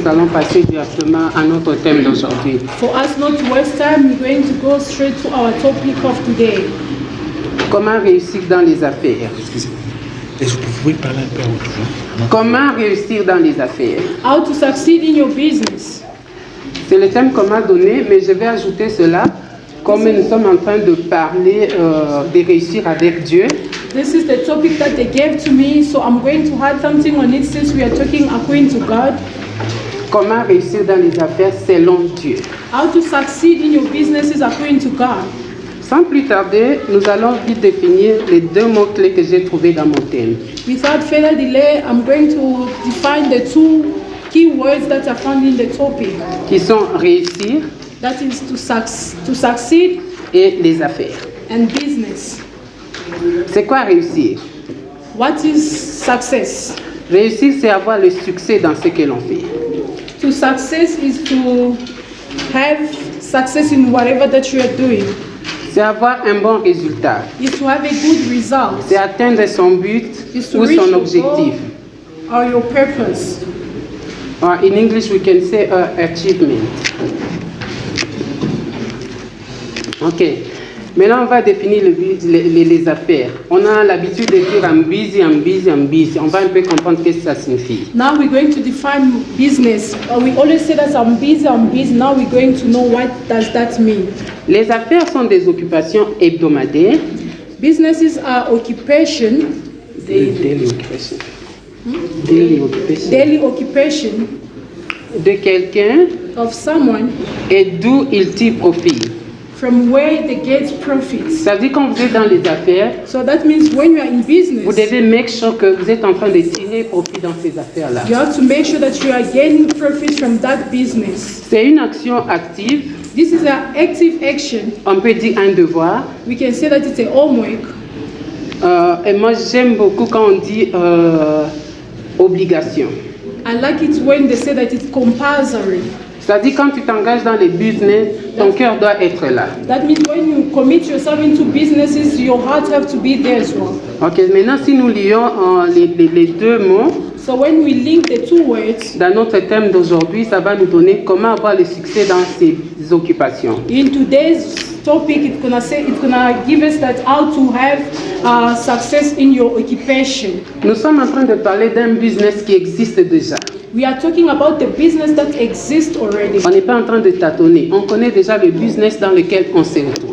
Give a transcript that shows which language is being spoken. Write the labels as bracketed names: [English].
[French] Nous allons passer directement à notre thème d'aujourd'hui. [English] For us not to waste time, we're going to go straight to our topic of today. [French] Comment réussir dans les affaires? Est-ce que vous pouvez parler un peu autour? Comment réussir dans les affaires? [English] How to succeed in your business. [French] C'est le thème qu'on m'a donné, mais je vais ajouter cela. Comme nous sommes en train de parler de réussir avec Dieu, [English] This is the topic that they gave to me, so I'm going to add something on it since we are talking according to God. [French] comment réussir dans les affaires selon Dieu. [English] How to succeed in your businesses according to God. [French] Sans plus tarder, nous allons vite définir les deux mots-clés que j'ai trouvés dans mon thème. [English] Without further delay, I'm going to define the two key words that are found in the topic. [French] Qui sont réussir [English] That is to succeed [French] et les affaires. [English] and business. [French] C'est quoi réussir? [English] What is success? [French] Réussir, c'est avoir le succès dans ce que l'on fait. [English] To success is to have success in whatever that you are doing. [French] C'est avoir un bon résultat. [English] Is to have a good result. [French] C'est atteindre son but [English] Is to [French] ou [English] reach [French] son [English] your [French] objectif. [English] goal or your purpose. Or in English, we can say achievement. Ok. [French] Maintenant, on va définir les affaires. On a l'habitude de dire [English] I'm busy, I'm busy, I'm busy. [French] On va un peu comprendre ce que ça signifie. [English] Now we're going to define business. We always say that I'm busy, I'm busy. Now we're going to know what does that mean. [French] Les affaires sont des occupations hebdomadaires. [English] Businesses are occupation, Daily occupation. Daily occupation. daily occupation [French] De quelqu'un [English] of someone [French] et d'où il tire profit. [English] from where they get profits. [French] Ça veut dire quand vous êtes dans les affaires, [English] So that means when you are in [French] vous [English] business, [French] devez [English] make sure [French] que vous êtes en train de tirer profit dans ces affaires-là. [English] you have to make sure that you are gaining profits from that business. [French] C'est une action active. [English] This is an active action. [French] On peut dire un devoir. [English] We can say that it's a homework. [French] Et moi, j'aime beaucoup quand on dit obligation. [English] I like it when they say that it's compulsory. [French] C'est-à-dire quand tu t'engages dans les business, ton cœur doit être là. [English] That means when you commit yourself into businesses, your heart have to be there as well. [French] Ok, maintenant si nous lions les deux mots [English] So when we link the two words, [French] dans notre thème d'aujourd'hui, ça va nous donner comment avoir le succès dans ces occupations. [English] in today's topic, it's gonna give us that how to have success in your occupation. [French] Nous sommes en train de parler d'un business qui existe déjà. [English] We are talking about the business that exists already. [French] On n'est pas en train de tâtonner. On connaît déjà le business dans lequel on se retrouve.